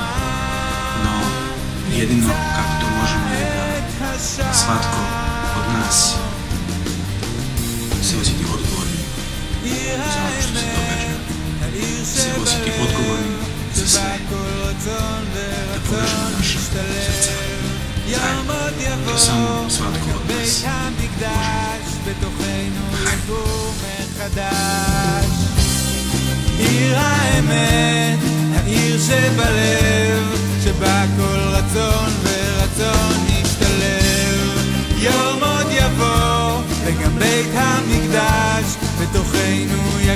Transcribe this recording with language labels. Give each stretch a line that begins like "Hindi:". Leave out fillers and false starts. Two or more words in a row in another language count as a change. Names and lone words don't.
Croatian: No jedino kako to možemo je da svatko od nas se osjeti odgovornim za ono što se događa, se osjeti odgovornim za sve, da povežemo naša srca zajedno, to samo svatko od nas može.
Hebrew: עיר האמת, העיר שבלב, שבה כל רצון ורצון ישתלב. יום עוד יבוא, וגם בית המקדש בתוכנו יגור.